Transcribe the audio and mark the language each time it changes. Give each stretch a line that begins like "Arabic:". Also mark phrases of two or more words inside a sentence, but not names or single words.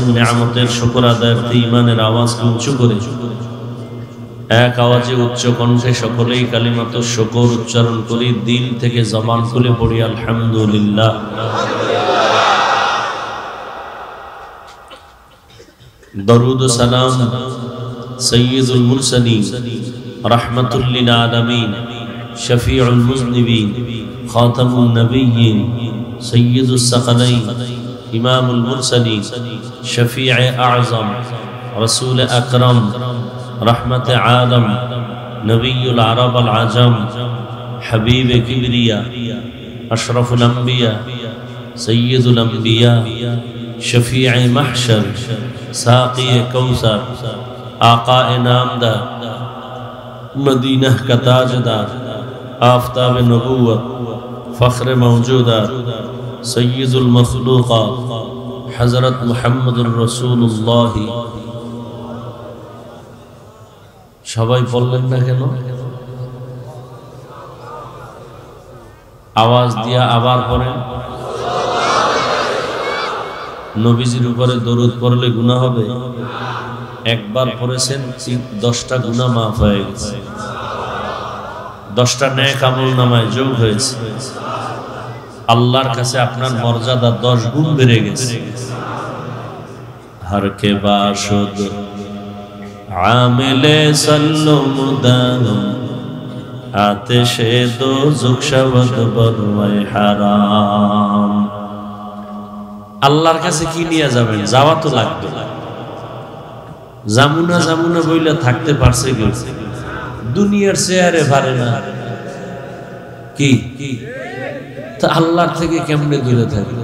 Bangla: নিয়ামতের শুকর আদায়ার্থে ঈমানের আওয়াজ উঁচু করে এক আওয়াজে উচ্চ কণ্ঠে সকলেই কালিমাত শুকর উচ্চারণ করি, দিল থেকে জবান খুলে পড়ি আলহামদুলিল্লাহ। দরুদ ও সালাম সৈয়দুল মুরসালিন, রাহমাতুল লিল আলামিন, শফিউল মুজনিবিন, খাতামুন নবিয়্যিন, সৈয়দুস সাকালাইন, ইমামুল মুরসালিন, শফিয়ে আযম,
Urdu: رسول اکرم رحمت عالم نبی العرب ال عجم حبیب کبریا اشرف الانبیاء سید الانبیاء شفیع محشر ساقی کوثر آقا نامدار مدینہ کا تاجدار آفتاب نبوت فخر موجودات سید المخلوقات حضرت محمد رسول اللہ.
Bangla: সবাই বললেন না কেন? আওয়াজ দিয়া আবার পড়েন। নবীজির উপরে দরুদ পড়লে গুনাহ হবে? একবার পড়েছেন 10টা গুনাহ মাফ হয়ে গেছে, 10টা নেক আমল নামায় যোগ হয়েছে। আল্লাহর কাছে আপনার মর্যাদা 10 গুণ বেড়ে গেছে।
Persian: هر که باشد عامل صلوا مدام آتش دوزخ شود بر وی حرام.
Bangla: আল্লাহর কাছে কি নিয়ে যাবেন? যাওয়া তো লাগবে। জামুনা জামুনা বইলা থাকতে পারছে কেউ? দুনিয়ার চেয়ারে পারে না কি? তা আল্লাহর থেকে কেমনে দূরে থাকবে?